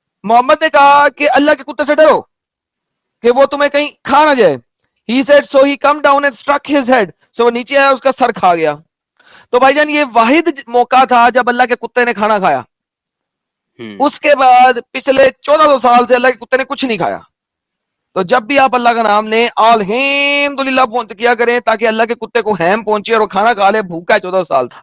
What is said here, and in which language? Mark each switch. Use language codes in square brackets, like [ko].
[ur] محمد نے کہا کہ اللہ کے کتے سے ڈرو کہ وہ تمہیں کہیں کھا نہ جائے. [en] He said so he come down and struck his head. [ur] So وہ نیچے آیا, اس کا سر کھا گیا. تو بھائی جان یہ واحد موقع تھا جب اللہ کے کتے نے کھانا کھایا. اس کے بعد پچھلے 1400 سال سے اللہ کے کتے نے کچھ نہیں کھایا. تو جب بھی آپ اللہ کا نام لیں الحمدللہ کیا کریں تاکہ اللہ کے کتے کو ہیم پہنچے اور وہ کھانا کھا لے. بھوکا ہے 1400 سال.